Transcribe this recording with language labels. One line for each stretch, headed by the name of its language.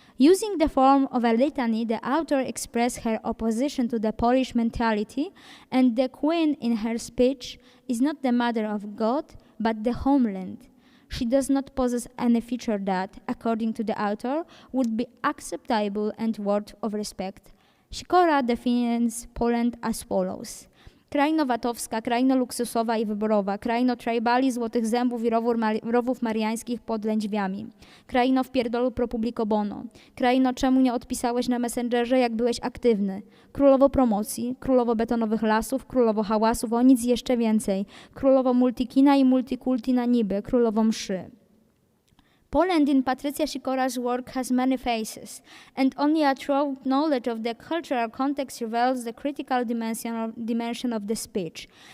English: Using the form of a litany, the author expressed her opposition to the Polish mentality, and the queen in her speech is not the mother of God, but the homeland. She does not possess any feature that, according to the author, would be acceptable and worthy of respect. Sikora defines Poland as follows.
Polish: Kraina VAT-owska, kraina luksusowa i wyborowa, kraino tribali, złotych zębów i rowów mariańskich pod lędźwiami, kraino w pierdolu pro publico bono, kraino czemu nie odpisałeś na Messengerze, jak byłeś aktywny, królowo promocji, królowo betonowych lasów, królowo hałasów, o nic jeszcze więcej, królowo multikina i multikulti na niby, królowo mszy.
English: Poland in Patrycja Sikora's work has many faces, and only a true knowledge of the cultural context reveals the critical dimension of the speech.